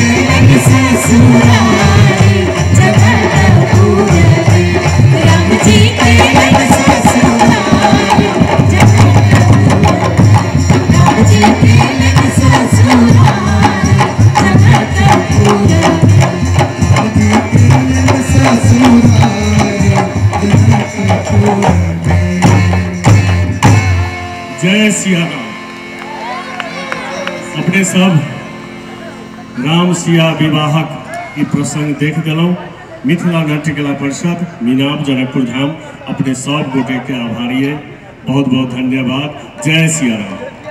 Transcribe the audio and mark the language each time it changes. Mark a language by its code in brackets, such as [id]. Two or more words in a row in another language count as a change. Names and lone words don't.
[mai] ससुराल जनकपुर राम जी के ससुराल जनकपुर राम जी के ससुराल जनकपुर जय सिया राम। अपने सब राम सिया विवाहक ई प्रसंग देख दिलौं। मिथिला नाट्य कला परिषद मीनाब जनकपुर धाम अपने सब गोटे के आभारी है। बहुत बहुत धन्यवाद। जय सिया राम।